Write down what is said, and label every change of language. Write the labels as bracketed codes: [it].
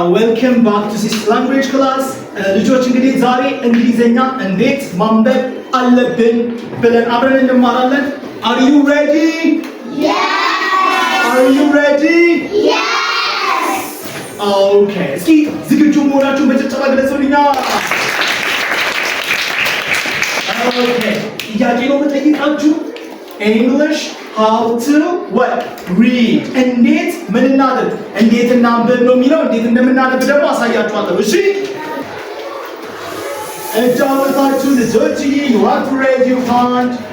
[am] ዌልካም ባክ ቱ ሲስ ላንጉዌጅ ክላስ። ልጆች እንግዲህ ዛሬ እንግሊዘኛ እንዴት ማንበብ አለብን ብለን አብረን እንማራለን። [en] Are you ready? Yes. Are you ready? Yes. Okay. [am] እስኪ ዝግጁ መሆናችሁን በጭብጨባ ግለጹልኛ። Okay. ጥያቄ ነው የምጠይቃችሁ። English [en] how to what? [am] Read. እንዴት ምን እናድርግ? እንዴት እናንብብ ነው የሚለው። እንዴት እንደምናነብ ደግሞ አሳያችኋለሁ። እሺ? እጃወታችሁ ልጆችዬ [en] you have to raise your hand.